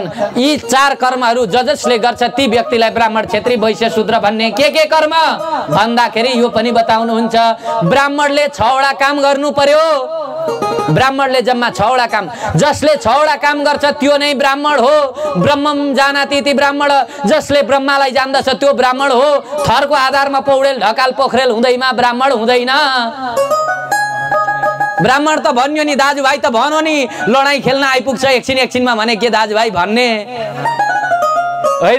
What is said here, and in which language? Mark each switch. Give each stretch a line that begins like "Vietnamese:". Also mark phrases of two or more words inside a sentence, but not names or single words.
Nepali: यी 4 कर्महरू जसले गर्छ ती व्यक्तिलाई ब्राह्मण क्षेत्री वैश्य शूद्र भन्ने। के कर्म भन्दाखेरि यो पनि बताउनुहुन्छ ब्राह्मणले 6 वटा काम गर्नु पर्यो। ब्राह्मणले जम्मा 6 वटा काम, जसले 6 वटा काम गर्छ त्यो नै ब्राह्मण हो।
Sanskrit: ब्रह्मम जानाति इति ब्राह्मण,
Nepali: जसले ब्रह्मालाई जान्दछ त्यो ब्राह्मण हो। थरको आधारमा पौडेल ढकाल पोखरेल हुँदैमा ब्राह्मण हुँदैन। ब्राह्मण त भन्यो नि, दाजुभाइ त भनौ नि, लडाईँ खेल्न आइपुग्छ एकछिनमा भने के दाजुभाइ भन्ने होइन।